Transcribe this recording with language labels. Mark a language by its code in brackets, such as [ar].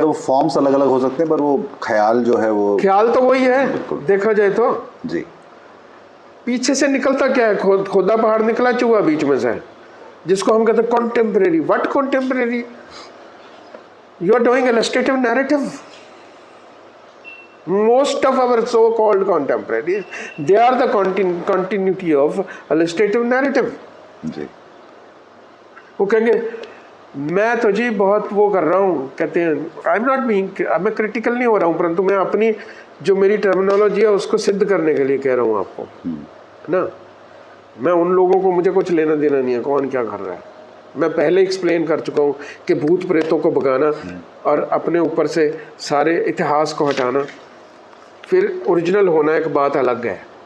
[hi] तो फॉर्म्स अलग अलग हो सकते हैं, पर वो ख्याल जो है वो ख्याल तो वही है देखा जाए तो। जी। पीछे से निकलता क्या है, खोदा पहाड़ निकला चूहा बीच में से, जिसको हम कहते हैं contemporary. [en] What contemporary? You are doing illustrative narrative. Most of our so-called contemporaries, they are the continuity of illustrative narrative. [hi] जी। वो कहेंगे मैं तो जी बहुत वो कर रहा हूँ, कहते हैं [en] I am not being, [hi] मैं क्रिटिकल नहीं हो रहा हूँ, परंतु मैं अपनी जो मेरी टर्मिनोलॉजी है उसको सिद्ध करने के लिए कह रहा हूँ आपको, है ना। मैं उन लोगों को, मुझे कुछ लेना देना नहीं है कौन क्या कर रहा है। मैं पहले एक्सप्लेन कर चुका हूँ कि भूत प्रेतों को भगाना और अपने ऊपर से सारे इतिहास को हटाना, फिर ओरिजिनल होना एक बात अलग है।